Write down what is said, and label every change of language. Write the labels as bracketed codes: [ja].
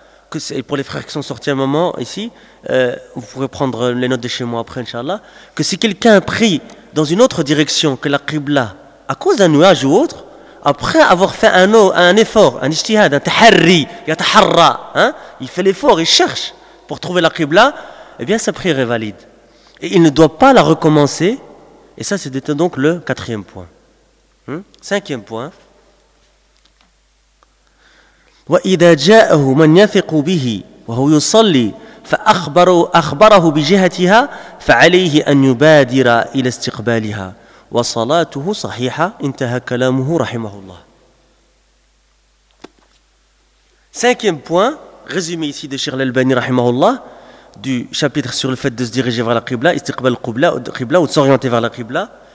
[fr] Que c'est pour les frères qui sont sortis à un moment ici, vous pourrez prendre les notes de chez moi après, Inch'Allah, que si quelqu'un prie dans une autre direction que la Qibla, à cause d'un nuage ou autre, après avoir fait un effort, un ijtihad, un taharri, yataharra, hein, il fait l'effort, il cherche pour trouver la Qibla, eh bien sa prière est valide. Et il ne doit pas la recommencer, et ça c'était donc le quatrième point. Cinquième point. [ar] وإذا جاءه من يثق به وهو يصلي فأخبره بجهتها فعليه أن يبادر إلى استقبالها وصلاته صحيحة انتهى كلامه رحمه الله. [fr] Cinquième point résumé ici de Cheikh Al-Albani رحمه الله du chapitre sur le fait de se diriger vers la Qibla, istiqbal Qibla, Qibla, ou de s'orienter vers la Qibla.